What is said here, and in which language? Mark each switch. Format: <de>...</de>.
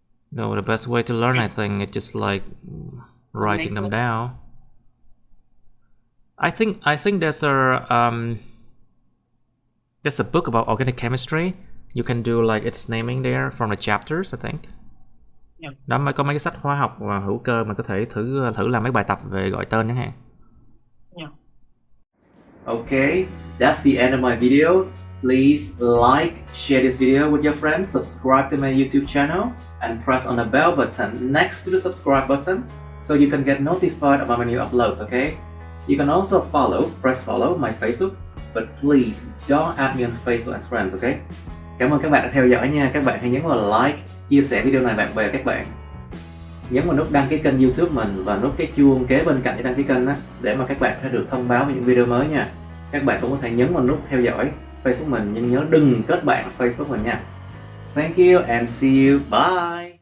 <en>No, the best way to learn, I think, it's just like writing them down. I think there's a book about organic chemistry. You can do like its naming there from the chapters, I think. Yeah.</en> <vi>Đó mới có mấy cái sách hóa học và hữu cơ mà có thể thử làm mấy bài tập về gọi tên chẳng hạn.</vi> <en>Yeah. Okay, that's the end of my videos. Please like, share this video with your friends, subscribe to my YouTube channel, and press on the bell button next to the subscribe button so you can get notified about my new uploads, okay? You can also press follow my Facebook, but please don't add me on Facebook as friends, okay?</en> <vi>Cảm ơn các bạn đã theo dõi nha. Các bạn hãy nhấn vào like, chia sẻ video này bạn bè các bạn. Nhấn vào nút đăng ký kênh YouTube mình và nút cái chuông kế bên cạnh để đăng ký kênh đó, để mà các bạn sẽ được thông báo về những video mới nha. Các bạn cũng có thể nhấn vào nút theo dõi Facebook mình, nhưng nhớ đừng kết bạn Facebook mình nha.</vi> <en>Thank you and see you. Bye.</en>